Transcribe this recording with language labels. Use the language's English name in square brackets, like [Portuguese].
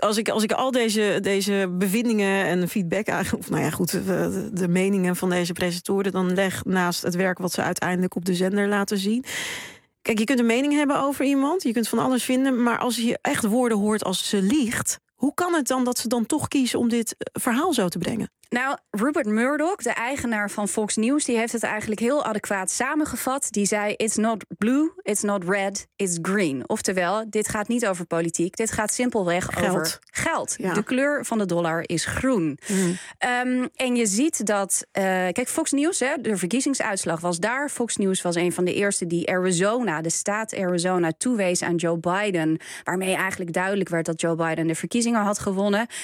[Dutch] Als ik al deze bevindingen en feedback, de meningen van deze presentatoren dan leg naast het werk wat ze uiteindelijk op de zender laten zien. Kijk, je kunt een mening hebben over iemand, je kunt van alles vinden, maar als je echt woorden hoort als ze liegt, hoe kan het dan dat ze dan toch kiezen om dit verhaal zo te brengen? Nou, Rupert Murdoch, de eigenaar van Fox News, die heeft het eigenlijk heel adequaat samengevat. Die zei, [English] it's not blue, it's not red, it's green. [Dutch] Oftewel, dit gaat niet over politiek, dit gaat simpelweg geld. Over geld. Ja. De kleur van de dollar is groen. Mm. En je ziet dat, kijk, Fox News, hè, de verkiezingsuitslag was daar. Fox News was een van de eerste die Arizona, de staat Arizona, toewees aan Joe Biden, waarmee eigenlijk duidelijk werd dat Joe Biden de verkiezingen had gewonnen.